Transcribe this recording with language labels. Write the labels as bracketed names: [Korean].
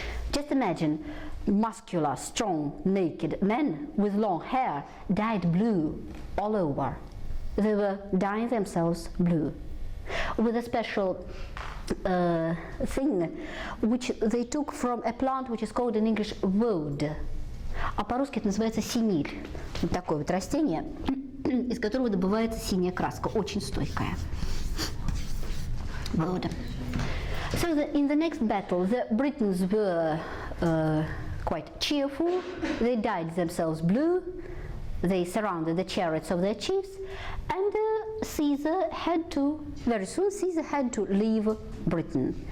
[English] Just imagine muscular, strong, naked men with long hair dyed blue all over. They were dyeing themselves blue with a special thing which they took from a plant which is called in English woad. [Russian] А по-русски это называется синиль. Вот такое вот растение, из которого добывается синяя краска, очень стойкая. [English] Woad. So in the next battle, the Britons were quite cheerful. They dyed themselves blue. They surrounded the chariots of their chiefs, and Caesar had to, very soon Caesar had to leave Britain.